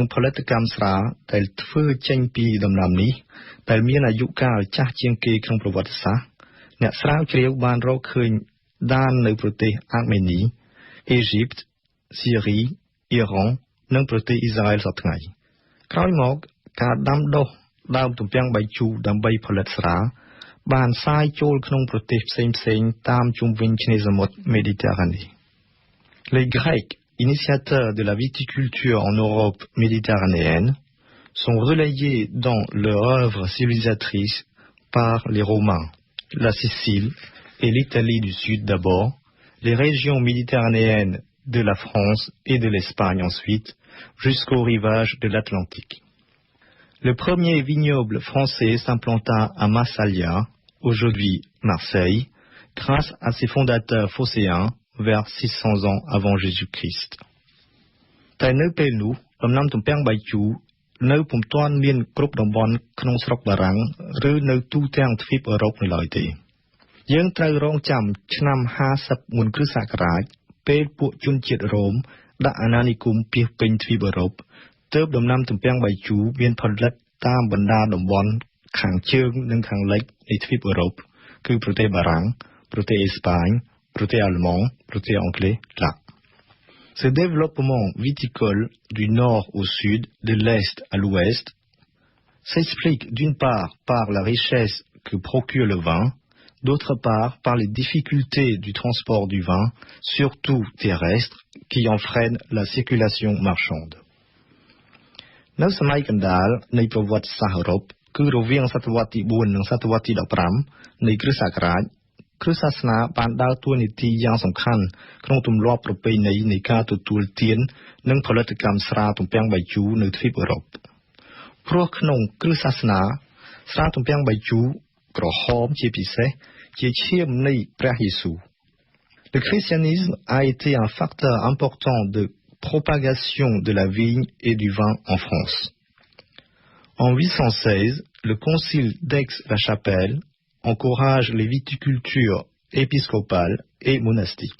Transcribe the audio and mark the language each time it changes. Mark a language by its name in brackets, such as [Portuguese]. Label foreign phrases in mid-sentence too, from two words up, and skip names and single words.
[Khmer] ផលិតកម្មស្រាដែលធ្វើចេញពីដំណាំនេះដែលមានអាយុកាលចាស់ជាងគេក្នុងប្រវត្តិសាស្ត្រអ្នកស្រាវជ្រាវបានរកឃើញដាននៅប្រទេសអាមេនីអេស៊ីបស៊ីរីអ៊ីរ៉ង់និងប្រទេសអ៊ីស្រាអែលសព្វថ្ងៃក្រោយមកការដាំដុះដើមទំពាំងបាយជូរដើម្បីផលិតស្រាបានសាយចូលក្នុងប្រទេសផ្សេងៗតាមជុំវិញឆ្នេរសមុទ្រមេឌីទែរ៉ាណេ [French] Les Grecs, initiateurs de la viticulture en Europe méditerranéenne, sont relayés dans leur œuvre civilisatrice par les Romains, la Sicile et l'Italie du Sud d'abord, les régions méditerranéennes de la France et de l'Espagne ensuite, jusqu'au rivage de l'Atlantique. Le premier vignoble français s'implanta à Massalia, aujourd'hui Marseille, grâce à ses fondateurs phocéens vers 600 ans avant Jésus-Christ. [Khmer] តែនៅពេលនោះដំណាំទំពាំងបាយជូរនៅពុំទាន់មានគ្រប់តំបន់ក្នុងស្រុកបារាំងឬនៅទូទាំងទ្វីបអឺរ៉ុបនៅឡើយទេយើងត្រូវរង ចាំឆ្នាំ50មុនគ្រិស្តសករាជពេលពួកជនជាតិរ៉ូមដាក់អាណានិគមពាសពេញទ្វីបអឺរ៉ុប ទើបដំណាំទំពាំងបាយជូរមានផលិតតាមបណ្ដាតំបន់ខាងជើងនិងខាងលិចនៃទ្វី បអឺរ៉ុបគឺប្រទេសបារាំងប្រទេសអេស្ប៉ាញប្រទេសអាល្លឺម៉ង់ប្រទេសអង់គ្លេសឡាក់ [French] Ce développement viticole du nord au sud, de l'est à l'ouest, s'explique d'une part par la richesse que procure le vin, d'autre part par les difficultés du transport du vin, surtout terrestre, qui en freinent la circulation marchande. [Khmer] នៅសម័យកណ្ដាលនៃប្រវត្តិសាស្ត្រអឺរ៉ុបគឺរវាងសតវត្សទី4និងសតវត្សទី15នៃគ្រិស្តសករាជគ្រិ ស្តសាសនាបានដើរតួនាទីយ៉ាងសំខាន់ក្នុងទម្លាប់ប្រពៃណីនៃការទទួលទាននិងផលិតកម្មស្រាទំពាំងបាយជូរនៅទ្វីបអឺរ៉ុបព្រោះក្នុងគ្រិស្តសាសនាស្រាទំពាំងបាយជូរក្រហមជាពិសេសជាឈាមនៃព្រះយេស៊ូវ [French] Le christianisme a été un facteur important de propagation de la vigne et du vin en France. En 816, le concile d'Aix-la-Chapelle encourage les viticultures épiscopales et monastiques.